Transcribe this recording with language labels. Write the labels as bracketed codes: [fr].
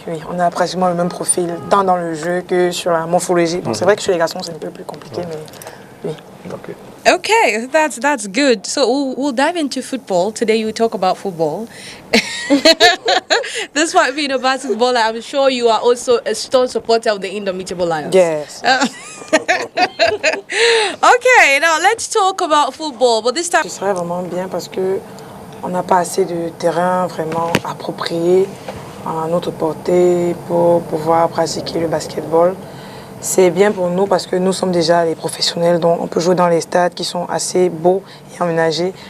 [fr] On a pratiquement le même profil, tant dans le jeu que sur la morphologie. Bon, c'est vrai que chez les garçons, c'est un peu plus compliqué, mais oui. [en] Okay. Okay, that's good. So we'll dive into football. Today you talk about football. Despite being a basketballer, I'm sure you are also a strong supporter of the Indomitable Lions. Yes. Okay, now let's talk about football. But this time... [fr] Ce serait vraiment bien parce que on n'a pas assez de terrain vraiment approprié à notre portée pour pouvoir pratiquer le basketball. C'est bien pour nous parce que nous sommes déjà les professionnels, donc on peut jouer dans les stades qui sont assez beaux et aménagés.